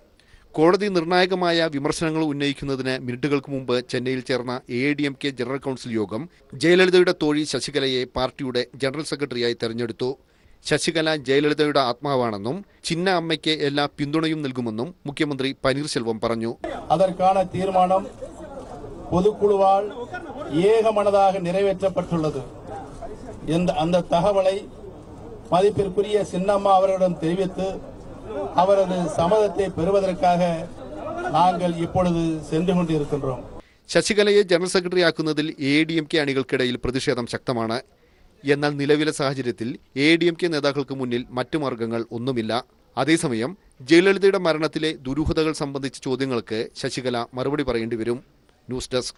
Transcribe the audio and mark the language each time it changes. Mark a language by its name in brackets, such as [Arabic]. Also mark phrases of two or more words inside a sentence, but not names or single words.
[Malayalam] കോടതി നിർണായകമായ വിമർശനങ്ങൾ ഉന്നയിക്കുന്നതിന് മിനിറ്റുകൾക്ക് മുമ്പ് ചെന്നൈയിൽ ചേർന്ന AIADMK ജനറൽ കൌൺസിൽ യോഗം ജയലളിതയുടെ തോഴി ശശികലയെ പാർട്ടിയുടെ ജനറൽ സെക്രട്ടറിയായി തെരഞ്ഞെടുത്തു. ശശികല ജയലളിതയുടെ ആത്മാവാണെന്നും ചിന്ന അമ്മയ്ക്ക് എല്ലാ പിന്തുണയും നൽകുമെന്നും മുഖ്യമന്ത്രി പനീർശെൽവം പറഞ്ഞു. [Tamil] அதற்கான தீர்மானம் பொதுக்குழுவால் ஏகமனதாக நிறைவேற்றப்பட்டுள்ளது. அந்த தகவலை மதிப்பிற்குரிய சின்னம்மா அவர்களிடம் தெரிவித்து அவரது சம்மதத்தை பெறுவதற்காக நாங்கள் இப்பொழுது சென்று கொண்டிருக்கின்றோம். [Malayalam] ശശികലയെ ജനറൽ സെക്രട്ടറിയാക്കുന്നതിൽ ADMK അണികൾക്കിടയിൽ പ്രതിഷേധം ശക്തമാണ്. എന്നാൽ നിലവിലെ സാഹചര്യത്തിൽ ADMK നേതാക്കൾക്ക് മുന്നിൽ മറ്റു മാർഗങ്ങൾ ഒന്നുമില്ല. അതേസമയം ജയലളിതയുടെ മരണത്തിലെ ദുരൂഹതകൾ സംബന്ധിച്ച ചോദ്യങ്ങൾക്ക് ശശികല മറുപടി പറയേണ്ടി വരും. ന്യൂസ് ഡെസ്ക്.